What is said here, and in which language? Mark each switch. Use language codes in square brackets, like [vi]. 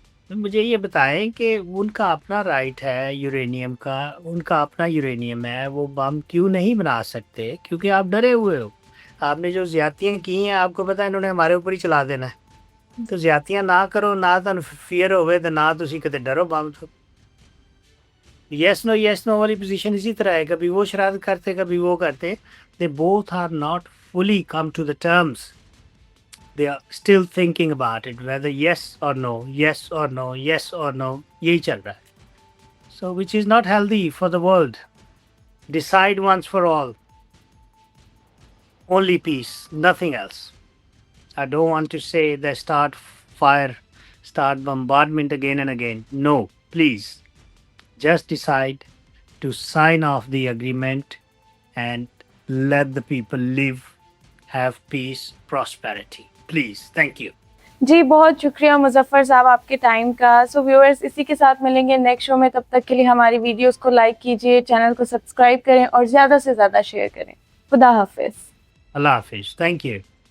[ur] مجھے یہ بتائیں کہ ان کا اپنا رائٹ ہے یورینیم کا، ان کا اپنا یورینیم ہے، وہ بم کیوں نہیں بنا سکتے؟ کیونکہ آپ ڈرے ہوئے ہو. آپ نے جو زیادتیاں کی ہیں آپ کو پتہ ہے انہوں نے ہمارے اوپر ہی چلا دینا ہے. تو زیادتیاں نہ کرو، [pa] نہ تو فیئر ہوئے تو نہ تسی کتے ڈرو بم تو. [ur] یس نو والی پوزیشن اسی طرح ہے، کبھی وہ شرارت کرتے کبھی وہ کرتے. [en] They both are not fully come to the terms. They are still thinking about it, whether yes or no, yes or no, yes or no. [ur] یہی چل رہا ہے. [en] So which is not healthy for the world. Decide once for all. Only peace, nothing else. I don't want to say they start fire, start bombardment again and again. No, please. Just decide to sign off the agreement and let the people live, have peace, prosperity. Please, thank you. [ur] جی بہت شکریہ مظفر صاحب آپ کے time کا. سو viewers اسی کے ساتھ ملیں گے نیکسٹ شو میں. تب تک کے لیے ہماری ویڈیوز کو لائک کیجیے، چینل کو سبسکرائب کریں اور زیادہ سے زیادہ شیئر کریں. خدا حافظ. اللہ حافظ. [en] Thank you.